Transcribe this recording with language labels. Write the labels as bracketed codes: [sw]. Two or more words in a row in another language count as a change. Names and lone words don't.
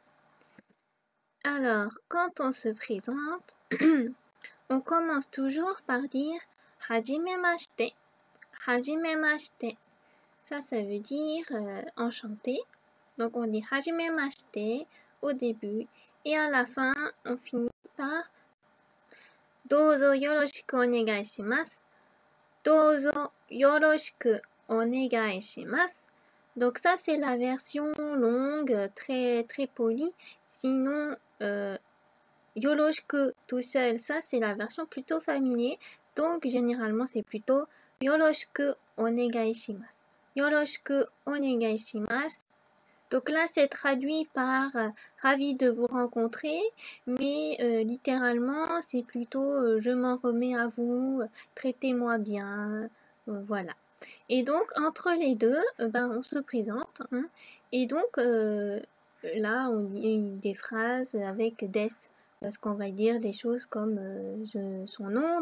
[fr] Alors quand on se présente, on commence toujours par dire Hajimemashite. [ja] Hajimemashite. [fr] Ça veut dire enchanté. Donc on dit Hajimemashite au début et à la fin on finit par [ja] どうぞ よろしく お願い します. どうぞ よろしく お願い します. [fr] Donc ça c'est la version longue, très polie. Sinon, yoroshiku tout seul, ça c'est la version plutôt familier. Donc généralement c'est plutôt [ja] よろしく お願い します. よろしく お願い します. [fr] Donc là c'est traduit par ravi de vous rencontrer, mais littéralement c'est plutôt je m'en remets à vous, traitez-moi bien, voilà. Et donc, entre les deux, on se présente. Hein, et donc, là, on dit des phrases avec des, parce qu'on va dire des choses comme son nom.